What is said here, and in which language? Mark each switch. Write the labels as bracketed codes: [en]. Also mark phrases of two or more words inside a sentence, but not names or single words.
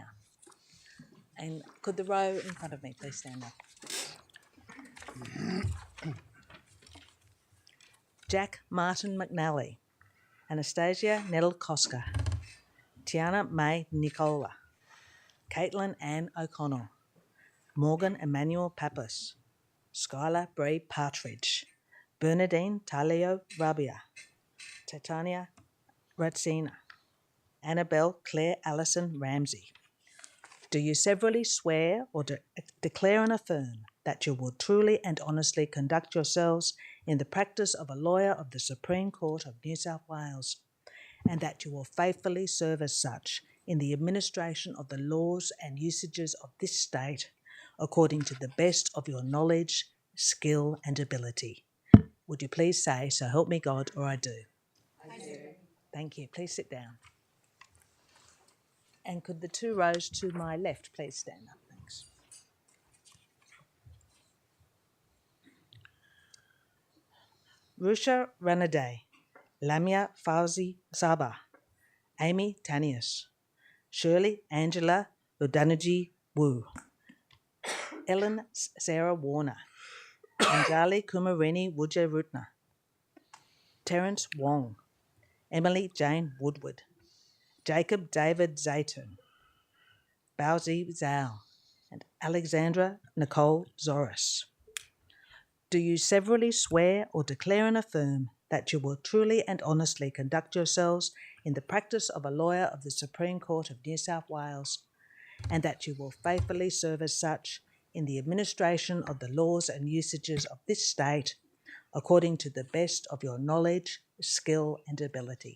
[en] And could the row in front of me please stand up? Jack Martin McNally, Anastasia Nettle Koska, Tiana May Nicola, Caitlin Ann O'Connell, Morgan Emmanuel Pappas, Skylar Bree Partridge, Bernadine Talio Rabia, Titania Ratsina, Annabelle Claire Allison Ramsey. Do you severally swear or declare and affirm that you will truly and honestly conduct yourselves in the practice of a lawyer of the Supreme Court of New South Wales, and that you will faithfully serve as such in the administration of the laws and usages of this state, according to the best of your knowledge, skill, and ability? Would you please say, "So help me God," or "I do"? I do. Thank you. Please sit down. And could the two rows to my left please stand up? Thanks. Rusha Ranade, Lamia Fauzi Saba, Amy Tanius, Shirley Angela Ludanaji Wu, Ellen Sarah Warner, Anjali Kumarini Wujay Rutna, Terence Wong, Emily Jane Woodward, Jacob David Zaytun, Bauzi Zhao, and Alexandra Nicole Zoris. Do you severally swear or declare and affirm that you will truly and honestly conduct yourselves in the practice of a lawyer of the Supreme Court of New South Wales, and that you will faithfully serve as such in the administration of the laws and usages of this state, according to the best of your knowledge, skill, and ability?